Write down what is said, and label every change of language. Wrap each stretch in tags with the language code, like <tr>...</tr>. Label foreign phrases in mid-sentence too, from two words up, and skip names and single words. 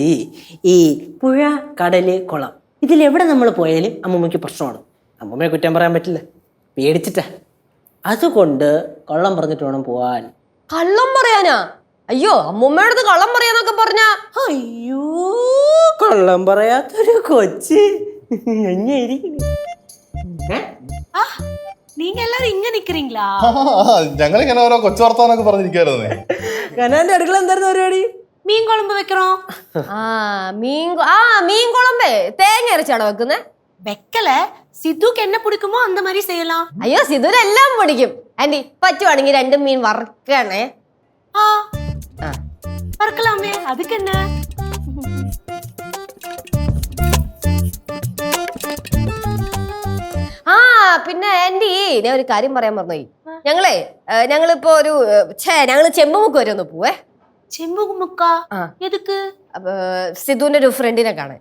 <ml>ഈ പുഴ, കടല്, കുളം ഇതിലെവിടെ നമ്മൾ പോയാലും അമ്മൂമ്മയ്ക്ക് പ്രശ്നമാണ്. അമ്മൂമ്മയെ കുറ്റം പറയാൻ പറ്റില്ല, പേടിച്ചിട്ടാ. അതുകൊണ്ട് കള്ളം പറഞ്ഞിട്ട് വേണം പോവാൻ. കള്ളം പറയാനാ? അയ്യോ, അമ്മൂമ്മയുടെ അടുത്ത് കള്ളം പറയാന്നൊക്കെ പറഞ്ഞ. അയ്യോ, കള്ളം പറയാത്തൊരു കൊച്ച്</ml> <ta>நீங்க எல்லாரும் இங்க நிக்கிறீங்களா?</ta> <ml>ഞങ്ങളിങ്ങനെ ഓരോ കൊച്ചു വർത്താനൊക്കെ പറഞ്ഞിരിക്കായിരുന്നേ. കനാന്റെ അടുക്കള എന്തായിരുന്നു പരിപാടി?</ml> <ta>மீன் குழம்பு வைக்கிறோம்.</ta> <ml>മീൻ കുളമ്പേ തേങ്ങ അരച്ചാണോ വെക്കുന്നേ?</ml> <ta>வெக்கல, சித்துக்கு என்ன பிடிக்குமோ அந்த மாதிரி செய்யலாம்.</ta> <ml>അയ്യോ, സിധുരെല്ലാം പിടിക്കും. ആന്റി പറ്റുവാണെങ്കിൽ 2 മീൻ വറക്കണേ.</ml> <ta>வறுக்கலாமே, அதுக்கு என்ன?</ta> <ml>പിന്നെ ആന്റി ഞാൻ ഒരു കാര്യം പറയാൻ മറന്നുപോയി. ഞങ്ങളിപ്പോ ഞങ്ങള് ചെമ്പുമുക്ക് വരെ ഒന്ന് പോവേ. ചെമ്പുമുക്കാ? എതുക്ക്? സിധുവിന്റെ ഒരു ഫ്രണ്ടിനെ കാണാൻ.</ml>